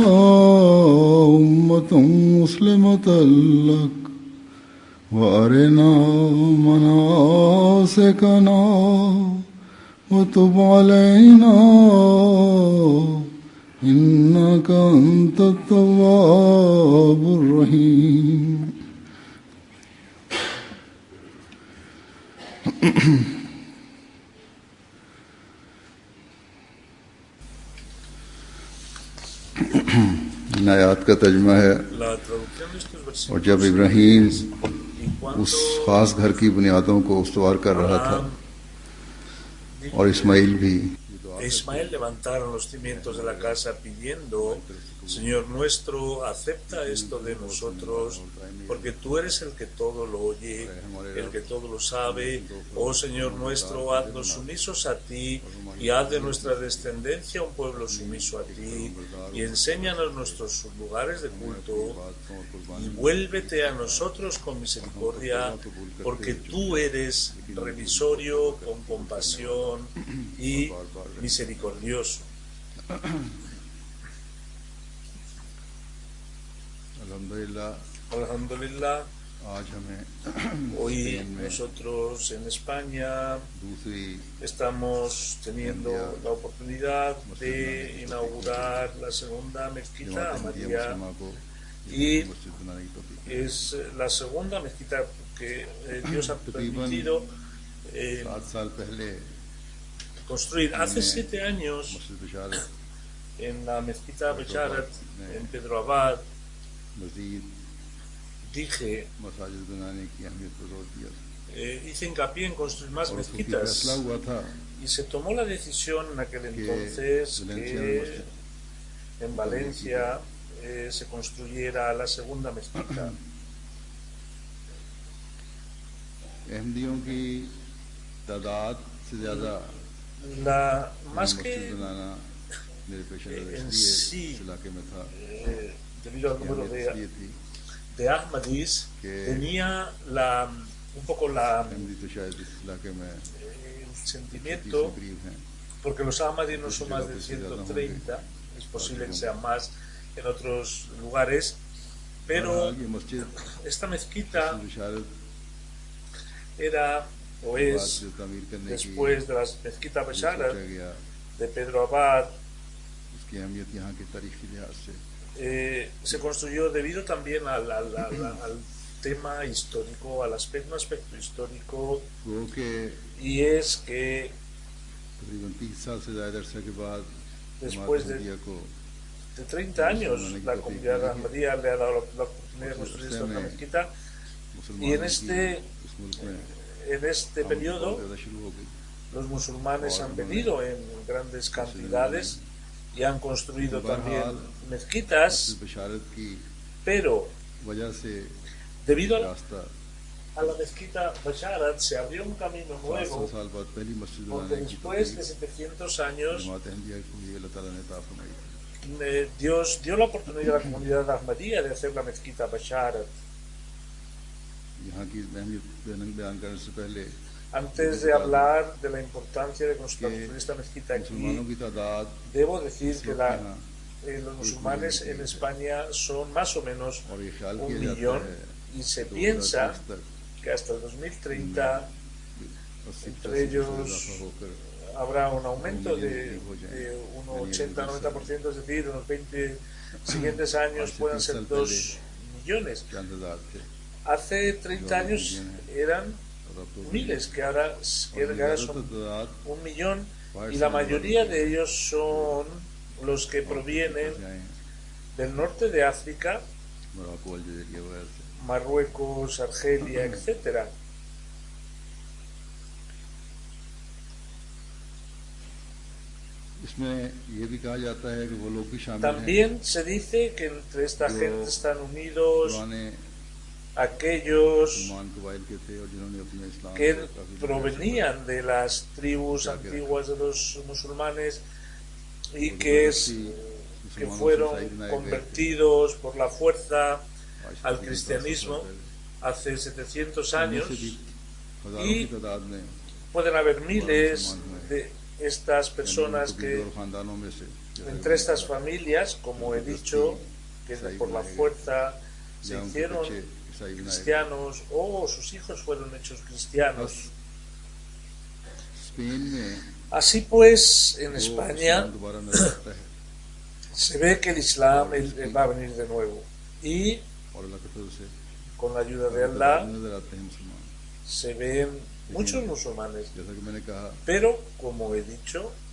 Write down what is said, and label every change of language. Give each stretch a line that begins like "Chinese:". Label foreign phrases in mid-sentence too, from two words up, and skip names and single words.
Arabic: أمة مسلمة لك وأرنا مناسكنا وتب علينا إنك أنت التواب الرحيم.
Urdu: آیت کا ترجمہ ہے
Spanish: La traducción de estos
Urdu: और
Spanish: versículos
Urdu: جب ابراہیم
Spanish: y cuando
Urdu: اس خاص گھر کی بنیادوں کو استوار کر رہا تھا
Spanish: Abraham
Urdu: اور اسماعیل بھی
Spanish: e Ismael levantaron los cimientos de la casa pidiendo, Señor nuestro, acepta esto de nosotros, porque tú eres el que todo lo oye, el que todo lo sabe. Oh Señor nuestro, haznos sumisos a ti y haz de nuestra descendencia un pueblo sumiso a ti, y enséñanos nuestros lugares de culto, y vuélvete a nosotros con misericordia, porque tú eres revisorio, con compasión y misericordioso. Alhamdulillah,
Urdu: آج ہمیں
Spanish: hoy nosotros en España
Urdu: दूसरी
Spanish: estamos teniendo la oportunidad de inaugurar la segunda mezquita Ahmadiyya, y
Urdu: مسجد بنانے کی توفیق
Spanish: es la segunda mezquita que Dios ha permitido
Urdu: 7 سال پہلے
Spanish: construir. Hace 7 años,
Urdu: مسجد بشارت
Spanish: en la mezquita Becharat, en Pedro Abad,
Urdu: मजीद
Spanish: dije,
Urdu: مساجد بنانے کی اہمیت پر زور دیا تھا
Spanish: hice hincapié en construir más
Urdu: اور اس کی
Spanish: mezquitas,
Urdu: فیصلہ ہوا تھا
Spanish: y se tomó la decisión en aquel entonces que en Valencia se construyera la segunda mezquita.
Urdu: احمدیوں کی تعداد سے زیادہ
Spanish: Más
Urdu: मस्जिद
Spanish: que
Urdu: بنانا میرے پیش نظر
Spanish: en
Urdu: इसलिए
Spanish: sí,
Urdu: اس علاقے میں تھا
Spanish: debido al número
Urdu: اہمیت اس لیے تھی
Spanish: de Ahmadis, que tenía un poco
Urdu: احمدی تو شاید اس علاقے میں
Spanish: el 30 sentimiento,
Urdu: کے قریب ہیں
Spanish: porque los Ahmadis no son más de 130, es posible que sean más en otros lugares, pero
Urdu: یہ مسجد
Spanish: esta mezquita
Urdu: बशारत
Spanish: era o
Urdu: बाद
Spanish: es,
Urdu: جو تعمیر کرنے کی
Spanish: después de la mezquita
Urdu: जो
Spanish: Basharat
Urdu: سوچا گیا
Spanish: de Pedro Abad,
Urdu: اس کی اہمیت یہاں کے تاریخی لحاظ سے
Spanish: se construyó debido también al tema histórico, al aspecto histórico,
Urdu: وہ کہ
Spanish: y es que
Urdu: تقریباً 30 سال سے زیادہ عرصے کے بعد
Spanish: Después de-
Urdu: احمدیہ کو
Spanish: de 30 años la comunidad Ahmadiyya le ha dado la oportunidad de construir esta otra mezquita, y en
Urdu: मुसलमानों
Spanish: este,
Urdu: کی اس ملک میں
Spanish: en este periodo
Urdu: پیدا شروع ہو گئی
Spanish: los musulmanes han venido en grandes cantidades y han construido también mezquitas,
Urdu: مسجد بشارت کی
Spanish: pero
Urdu: وجہ سے
Spanish: debido
Urdu: रास्ता
Spanish: a la mezquita Basharat se abrió un camino 700 nuevo,
Urdu: سال بعد پہلی مسجد
Spanish: porque
Urdu: بنانے کی
Spanish: después de 700 años
Urdu: جماعت احمدیہ کو یہ اللہ تعالیٰ نے عطا فرمائی
Spanish: Dios dio la oportunidad a la comunidad Ahmadiyya de hacer la mezquita Basharat.
Urdu: یہاں کی اہمیت بیان کرنے سے پہلے
Spanish: Antes de hablar de la importancia de construir esta mezquita
Urdu: मुसलमानों
Spanish: aquí,
Urdu: کی تعداد
Spanish: debo decir que
Urdu: यहाँ
Spanish: los musulmanes en España son más o menos
Urdu: اور یہ خیال 1 کیا جاتا
Spanish: millón,
Urdu: है
Spanish: y se 2030 piensa
Urdu: तक
Spanish: que hasta el 2030 entre 80% ellos
Urdu: اضافہ ہو کر
Spanish: habrá un aumento de un 80-90%, es decir, en los 20 siguientes años puedan ser 2 millones.
Urdu: چند ہزار تھے
Spanish: Hace 30 años eran
Urdu: اور اب تو
Spanish: miles, que ahora son
Urdu: तादाद
Spanish: 1 millón, y la mayoría de ellos son los que provienen del norte de África,
Urdu: مراکش الجزائر وغیرہ سے
Spanish: Marruecos, Argelia, etcétera.
Urdu: اس میں یہ بھی کہا جاتا ہے کہ وہ لوگ بھی شامل ہیں
Spanish: También se dice que entre esta gente están unidos
Urdu: पुराने
Spanish: aquellos
Urdu: مسلمان قبائل کے تھے اور جنہوں نے اپنے اسلام
Spanish: que
Urdu: کو کافی
Spanish: provenían de las tribus antiguas de los musulmanes y que fueron convertidos por la fuerza al cristianismo hace 700 años,
Urdu: हज़ारों
Spanish: y
Urdu: کی تعداد میں
Spanish: pueden haber miles estas personas que entre estas familias, como he dicho, que por la fuerza se hicieron cristianos o sus hijos fueron hechos cristianos. Así pues, en España se ve que el Islam él va a venir de nuevo y con la ayuda de Allah se ven muchos musulmanes, pero como he dicho,